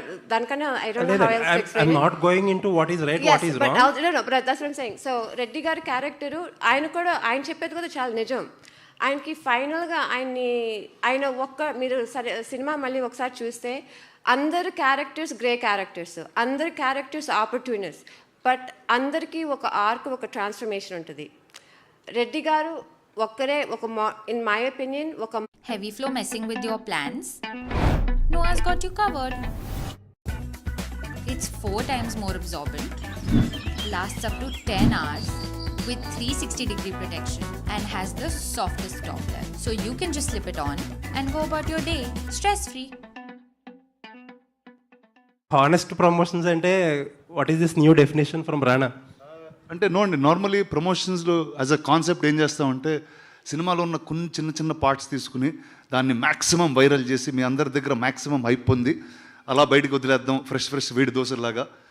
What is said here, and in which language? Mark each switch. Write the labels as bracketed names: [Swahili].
[English] దానికన్నా I don't know how else to explain. I'm not going into what is right, what is wrong. No, but that's what I'm saying. [Telugu] So Reddy గారి character ఆయన చెప్పేది కూడా చాలా నిజం. ఆయనకి ఫైనల్గా ఆయన మీరు సరే సినిమా మళ్ళీ ఒకసారి చూస్తే అందరు క్యారెక్టర్స్ గ్రే క్యారెక్టర్స్, అందరు క్యారెక్టర్స్ ఆపర్చునిస్ట్, బట్ అందరికీ ఒక ఆర్క్, ఒక ట్రాన్స్ఫర్మేషన్ ఉంటుంది. రెడ్డి గారు ఒక్కరే [English] in my opinion [Telugu] ఒక [English] heavy flow messing with your plans? Noah's got you covered. It's 4 times more absorbent, lasts up to 10 hours with 360-degree protection and has the softest top layer. So you can just slip it on and go about your day stress-free. Honest promotions అంటే what is this new definition from Rana? [Telugu] అంటే no అండి, normally ప్రమోషన్స్లో [English] as a concept [Telugu] ఏం చేస్తామంటే సినిమాలో ఉన్న కొన్ని చిన్న parts తీసుకుని దాన్ని మ్యాక్సిమం వైరల్ చేసి మీ అందరి దగ్గర మ్యాక్సిమం హైప్ పొంది అలా బయటకు వదిలేద్దాం ఫ్రెష్ వేడి దోశలాగా.